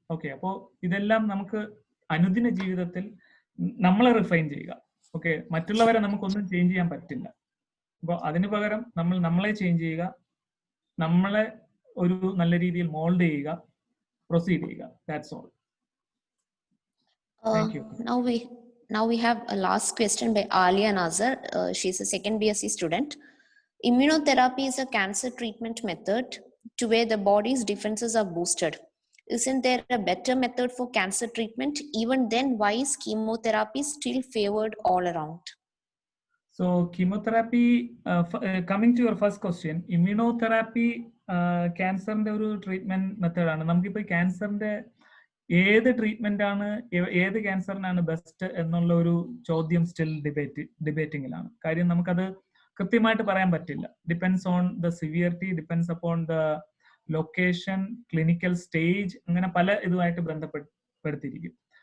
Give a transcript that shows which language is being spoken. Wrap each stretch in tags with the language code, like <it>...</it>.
<ml>Okay, അപ്പോൾ ഇതെല്ലാം നമുക്ക് അനുദിന ജീവിതത്തിൽ നമ്മളെ റിഫൈൻ ചെയ്യുക. ഓക്കെ, മറ്റുള്ളവരെ നമുക്കൊന്നും ചേഞ്ച് ചെയ്യാൻ പറ്റില്ല. അപ്പോൾ അതിനു പകരം നമ്മൾ നമ്മളെ ചേഞ്ച് ചെയ്യുക, നമ്മളെ ഒരു നല്ല രീതിയിൽ മോൾഡ് ചെയ്യുക, പ്രൊസീഡ് ചെയ്യുക.</ml> <en>That's all. Thank you. Now we have a last question by Alia Nazar. She's a second BSc student. Immunotherapy is a cancer treatment method to where the body's defenses are boosted. Isn't there a better method for cancer treatment? Even then, why is chemotherapy still favored all around? So chemotherapy, coming to your first question, immunotherapy</en> <ml>ക്യാൻസറിന്റെ ഒരു treatment മെത്തേഡാണ്. നമുക്കിപ്പോൾ ക്യാൻസറിന്റെ ഏത് treatment ആണ്, ഏത് ക്യാൻസറിനാണ് best എന്നുള്ള ഒരു ചോദ്യം സ്റ്റിൽ ഡിബേറ്റിംഗിലാണ്. കാര്യം നമുക്കത് കൃത്യമായിട്ട് പറയാൻ പറ്റില്ല.</ml> <en>depends on the severity, depends upon the location,</en> <ml>clinical stage, അങ്ങനെ പല ഇതുമായിട്ട് ബന്ധപ്പെടുത്തിയിരിക്കും.</ml>